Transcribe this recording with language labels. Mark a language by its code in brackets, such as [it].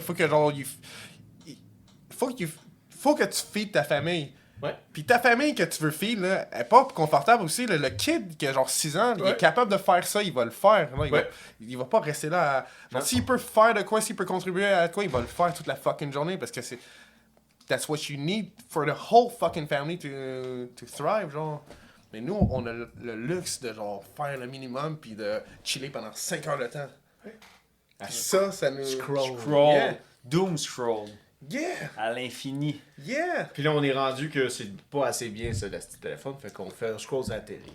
[fr] Faut que genre... Faut que tu feeds ta famille. Ouais. Puis ta famille que tu veux feed, là, elle est pas confortable aussi. Là. Le kid qui a genre 6 ans, il Ouais. est capable de faire ça, il va le faire. Là. Ouais. Il va pas rester là à... Genre, s'il peut faire de quoi, s'il peut contribuer à quoi, il va le faire toute la fucking journée parce que c'est... [en] That's what you need for the whole fucking family to thrive, genre. [fr] Mais nous, on a le luxe de genre faire le minimum puis de chiller pendant 5 heures de temps. Puis ça nous... [en] Scroll. Scroll. Yeah. Doom scroll. Yeah! [fr] À l'infini. [en] Yeah! [fr] Puis là, on est rendu que c'est pas assez bien, ça, le petit téléphone. Fait qu'on fait scroll à la télé.